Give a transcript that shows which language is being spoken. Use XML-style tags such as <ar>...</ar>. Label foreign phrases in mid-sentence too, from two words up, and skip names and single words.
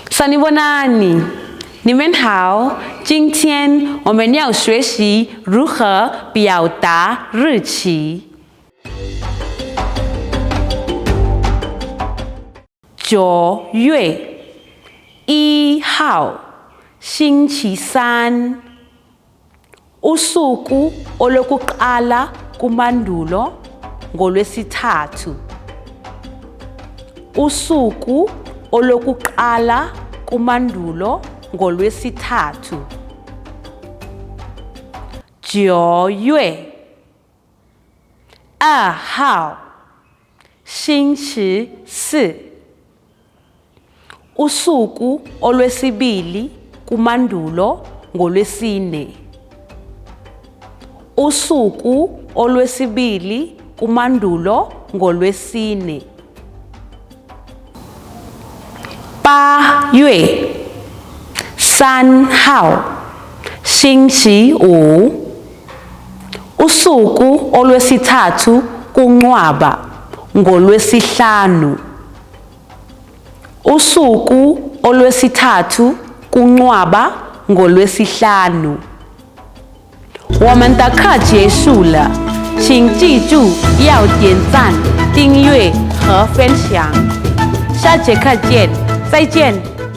<zu>Bonani Bonani，</zu> <zh>你们好。今天我们要学习如何表达日期。9月1号，星期三。</zh> <zu>Usuku olokuqala kumandulo ngolwesithathu. Usuku olokuqala kumandulo ngolwesithathu.</zu> <zh>9 月2号，星期四。</zh> <zu>Usuku olwesibili kumandulo ngolwesine. Usuku olwesibili kumandulo ngolwesine.</zu> <zh>8 月3号，星期五。</zh> <zu>Usuku olwesithathu kuNcwaba ngolwesihlanu. Usuku olwesithathu kuNcwaba ngolwesihlanu.</zu> <zh>我们的课结束了，请记住要点赞、订阅和分享。下节课见，再见。</zh>